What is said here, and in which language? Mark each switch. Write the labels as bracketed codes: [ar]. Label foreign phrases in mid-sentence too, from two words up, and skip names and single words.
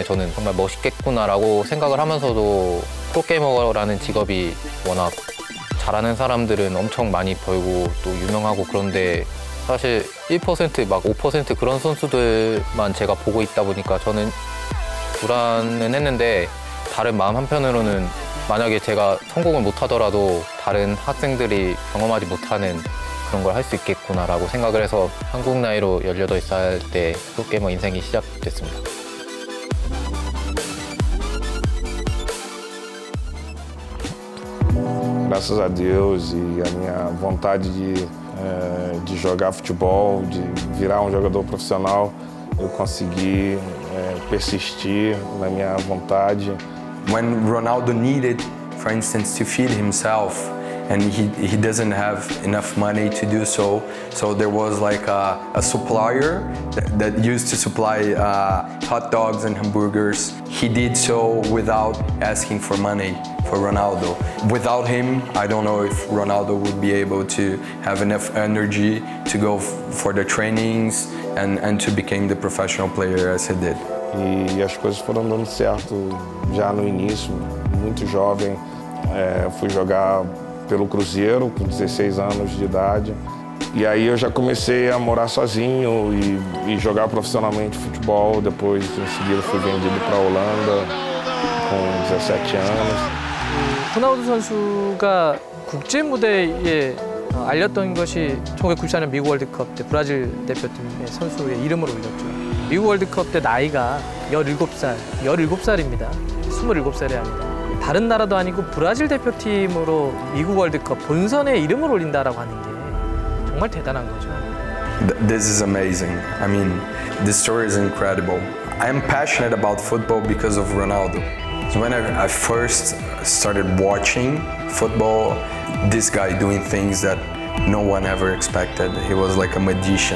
[ko] 저는 정말 멋있겠구나라고 생각을 하면서도 프로게이머라는 직업이 워낙 잘하는 사람들은 엄청 많이 벌고 또 유명하고 그런데 사실 1% 막 5% 그런 선수들만 제가 보고 있다 보니까 저는 불안은 했는데 다른 마음 한편으로는 만약에 제가 성공을 못하더라도 다른 학생들이 경험하지 못하는 그런 걸 할 수 있겠구나라고 생각을 해서 한국 나이로 18살 때 프로게이머 인생이 시작됐습니다. [pt] Graças a Deus e a minha vontade de jogar futebol, de virar jogador profissional, eu consegui persistir na minha vontade. [en] When Ronaldo needed, for instance, to feed himself, and he doesn't have enough money to do so, so there was like a supplier that used to supply hot dogs and hamburgers. He did so without asking for money for Ronaldo. Without him, I don't know if Ronaldo would be able to have enough energy to go for the trainings and to become the professional player as he did. [pt] E as coisas foram dando certo já no início, muito jovem. Fui jogar pelo Cruzeiro com 16 anos de idade. E aí eu já comecei a morar sozinho e jogar profissionalmente futebol. Depois, em seguida, fui vendido para a Holanda com 17 anos. [ko] 호나우두 선수가 국제 무대에 알렸던 것이 1994년 미국 월드컵 때 브라질 대표팀의 선수의 이름을 올렸죠. 미국 월드컵 때 나이가 17살입니다. 27살이 아니라. 다른 나라도 아니고 브라질 대표팀으로 미국 월드컵 본선에 이름을 올린다라고 하는 게 정말 대단한 거죠. [en] This is amazing. I mean, this story is incredible. I'm passionate about football because of Ronaldo. So when I first started watching football, this guy doing things that no one ever expected. He was like a magician.